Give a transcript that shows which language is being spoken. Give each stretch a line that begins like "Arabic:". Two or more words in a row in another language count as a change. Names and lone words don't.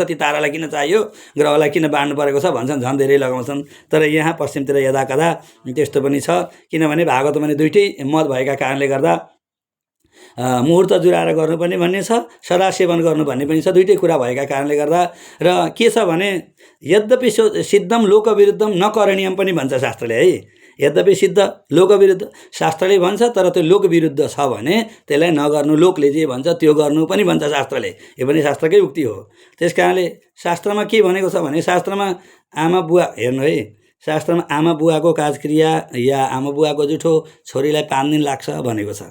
Nepali: ती तारालाई किन चाहियो, ग्रहलाई किन बाँड्नु परेको छ भन्छन्, झन् धेरै लगाउँछन्। तर यहाँ पश्चिमतिर यदाकदा त्यस्तो पनि छ। किनभने भागवतमा पनि दुइटै मत भएका कारणले गर्दा मुहुर्त जुराएर गर्नुपर्ने भन्ने छ, सदा सेवन गर्नु भन्ने पनि छ। दुइटै कुरा भएका कारणले गर्दा र के छ भने
Sanskrit: यद्यपि सिद्धम लोकविरुद्धम न करणीयम
Nepali: पनि भन्छ शास्त्रले है।
Sanskrit: यद्यपि सिद्ध लोकविरुद्ध
Nepali: शास्त्रले भन्छ, तर त्यो लोकविरुद्ध छ भने त्यसलाई नगर्नु, लोकले जे भन्छ त्यो गर्नु पनि भन्छ शास्त्रले। यो पनि शास्त्रकै उक्ति हो। त्यस कारणले शास्त्रमा के भनेको छ भने शास्त्रमा आमा बुवा हेर्नु है, शास्त्रमा आमा बुवाको काजक्रिया या आमा बुवाको जुठो छोरीलाई 5 दिन लाग्छ भनेको छ।